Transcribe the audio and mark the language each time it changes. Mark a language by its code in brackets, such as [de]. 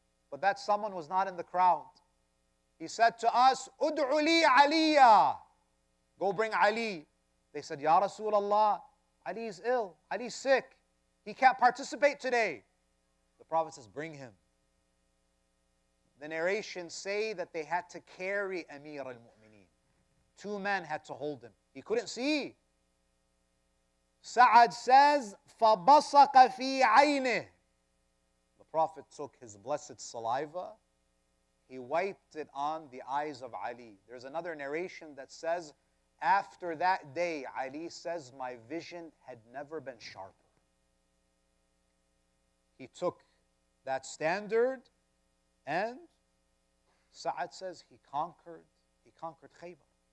[en] But that someone was not in the crowd. He said to us, [ar] Ud'u li Aliya. [en] Go bring Ali. They said, Ya Rasulullah, Ali is ill, Ali is sick. He can't participate today. The Prophet says, bring him. the narrations say that they had to carry Amir al-Mu'mineen. Two men had to hold him. He couldn't see. Sa'ad says, [ar] فَبَصَقَ فِي عَيْنِهِ. [en] The Prophet took his blessed saliva, he wiped it on the eyes of Ali. There's another narration that says, after that day, Ali says, my vision had never been sharper. He took that standard, and Sa'ad says he conquered Khaybar.